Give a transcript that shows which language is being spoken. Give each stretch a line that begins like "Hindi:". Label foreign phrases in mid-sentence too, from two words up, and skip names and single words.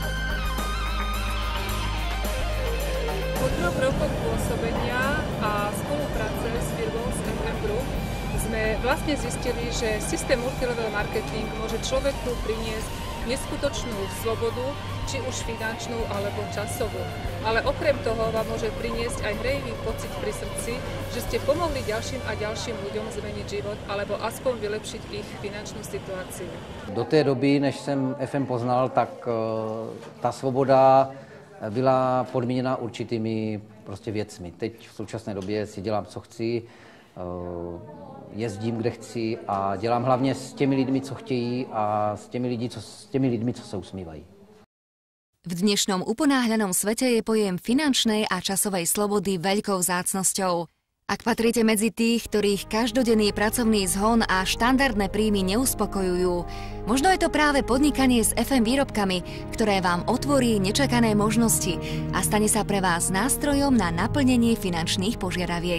Slovak: Po 3 rokoch pôsobenia a spolupráce s firmou z FM Group sme vlastne zistili, že systém multilevel marketing môže človeku priniesť neskutočnú slobodu, či už finančnú alebo časovú. Ale okrem toho vám môže priniesť aj hrejivý pocit pri srdci, že ste pomohli ďalším a ďalším ľuďom zmeniť život alebo aspoň vylepšiť ich finančnú situáciu.
Czech: Do té doby, než jsem FM poznal, tak ta svoboda byla podmíněna určitými prostě věcmi. Teď v současné době si dělám, co chci, jezdím, kde chci a dělám hlavně s těmi lidmi, co chtějí a s těmi lidmi, co se usmívají.
Slovak: V dnešnom uponáhľanom svete je pojem finančnej a časovej slobody veľkou vzácnosťou. Ak patríte medzi tých, ktorých každodenný pracovný zhon a štandardné príjmy neuspokojujú, možno je to práve podnikanie s FM výrobkami, ktoré vám otvorí nečakané možnosti a stane sa pre vás nástrojom na naplnenie finančných požiadaviek.